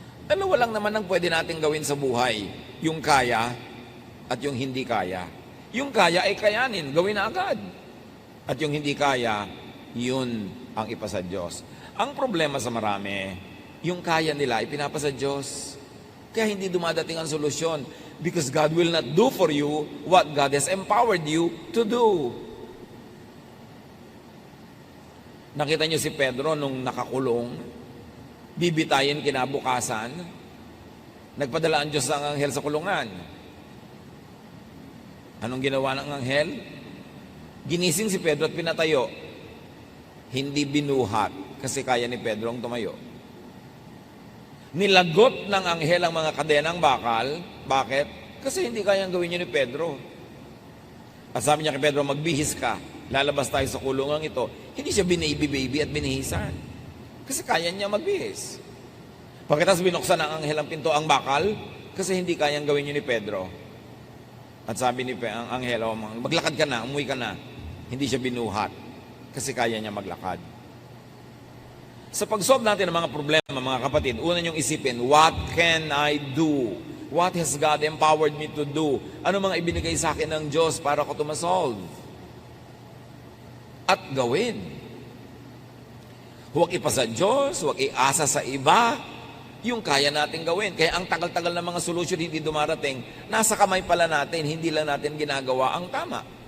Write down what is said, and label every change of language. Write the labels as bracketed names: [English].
[Filipino] Dalawa lang naman ang pwede natin gawin sa buhay. Yung kaya at yung hindi kaya. Yung kaya ay kayanin, gawin na agad. At yung hindi kaya, yun ang ipasa Diyos. Ang problema sa marami, yung kaya nila ipinapasa Diyos. Kaya hindi dumadating ang solusyon. [English] Because God will not do for you what God has empowered you to do. [Filipino] Nakita niyo si Pedro nung nakakulong, bibitayin kinabukasan, nagpadala ang Diyos ng anghel sa kulungan. Anong ginawa ng anghel? Ginising si Pedro at pinatayo. Hindi binuhat kasi kaya ni Pedro ang tumayo. Nilagot ng anghel ang mga kadenang bakal. Bakit? Kasi hindi kayang gawin yun ni Pedro. At sabi niya kay Pedro, magbihis ka. Lalabas tayo sa kulungang ito. Hindi siya binaby-baby at binihisan. Kasi kaya niya magbihis. Pagkatapos binuksan ng anghel ang pinto ang bakal, kasi hindi kayang gawin yun ni Pedro. At sabi ni ang anghel, maglakad ka na, umuwi ka na. Hindi siya binuhat. Kasi kaya niya maglakad. Sa pag-solve natin ng mga problema, mga kapatid, una niyong isipin, [English] what can I do? What has God empowered me to do? [Filipino] Ano mga ibinigay sa akin ng Diyos para ko ma-solve? At gawin. Huwag ipasa Diyos, huwag iasa sa iba, yung kaya natin gawin. Kaya ang tagal-tagal ng mga solusyon hindi dumarating, nasa kamay pala natin, hindi lang natin ginagawa ang tama.